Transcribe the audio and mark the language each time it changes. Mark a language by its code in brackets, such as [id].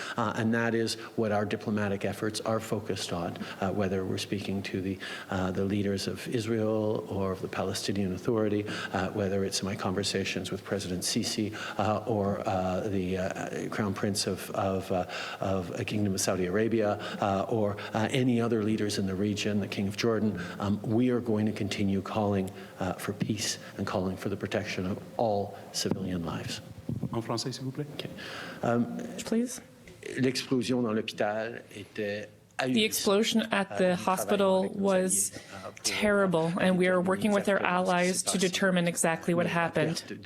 [en] And that is what our diplomatic efforts are focused on, whether we're speaking to the leaders of Israel or of the Palestinian Authority, whether it's in my conversations with President Sisi or the Crown Prince of Kingdom of Saudi Arabia or any other leaders in the region, the King of Jordan. We are going to continue calling for peace and calling for the protection of all civilian lives. [fr] En français, s'il vous plaît. [en] Okay. Please. [fr] L'explosion dans l'hôpital était [en] The explosion at the hospital was terrible, and we are working with our allies to determine exactly what happened.